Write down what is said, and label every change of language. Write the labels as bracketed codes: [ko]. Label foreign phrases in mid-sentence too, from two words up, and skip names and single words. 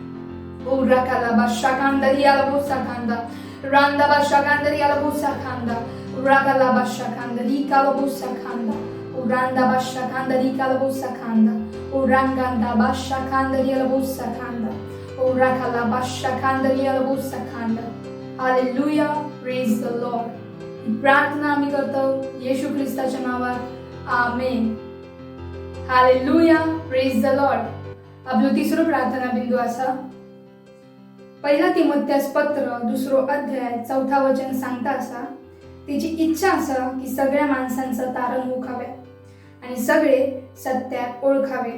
[en] O rakala bashakanda riala bosakanda. Randa bashakanda riala bosakanda. Ragala bashakanda rikala bosakanda. O randa bashakanda rikala bosakanda. O ranganda bashakanda riala bosakanda. O rakala bashakanda riala bosakanda. Hallelujah, praise the Lord. [mr] ही प्रार्थना आम्ही करतो येशू ख्रिस्ताच्या नावात आमेन. [en] Hallelujah, praise the Lord. [mr] आपलं तिसरं प्रार्थना बिंदू असा, 1 तिमोथेस पत्र 2 अध्याय 4 वचन सांगता असा, तिची इच्छा असा की सगळ्या माणसांचं तारण होखावे आणि सगळे सत्यात ओळखावेत.